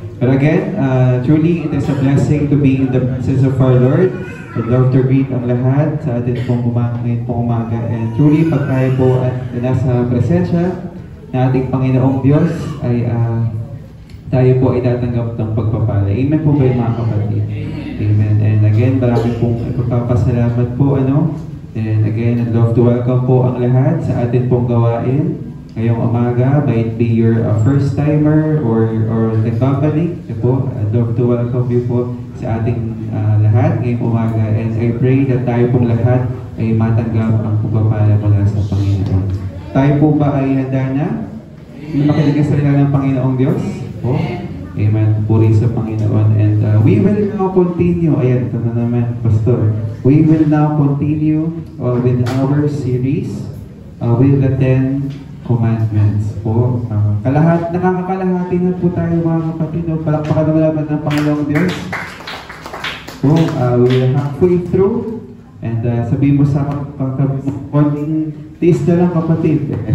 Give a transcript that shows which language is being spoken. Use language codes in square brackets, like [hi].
[en] But again, truly, it is a blessing to be in the presence of our Lord. I'd love to greet [tl] ang lahat sa atin pong ngayon pong umaga. [en] And truly, [tl] pag tayo po at nasa presensya na ating Panginoong Diyos, ay tayo po ay tatanggap ng pagpapala. Amen po ba yung mga kapatid? Amen. [en] And again, [tl] marami pong ipagpapasalamat po. [en] And again, I'd love to welcome [tl] po ang lahat sa atin pong gawain. Ngayong umaga, [en] might be your first timer or [tl] nagbabalik po. [en] I'd love to welcome you [tl] po sa ating lahat ngayong umaga. [en] And I pray that [tl] tayo pong lahat ay matanggap ang pagpapala mula sa Panginoon. Tayo po ba ay handa na? Makinig sa salita ng Panginoong Diyos? Po? Amen. Puri sa Panginoon. [en] And we will now continue. [tl] Ayan, ito na naman, [en] Pastor. We will now continue with our series with the 10 Commandments po. [tl] Nakakalahati na po tayo mga kapatid. Palakpakan naman ng Panginoong Diyos. Po, [en] we're halfway through. [tl] And sabihin mo sa konting tiis na lang kapatid.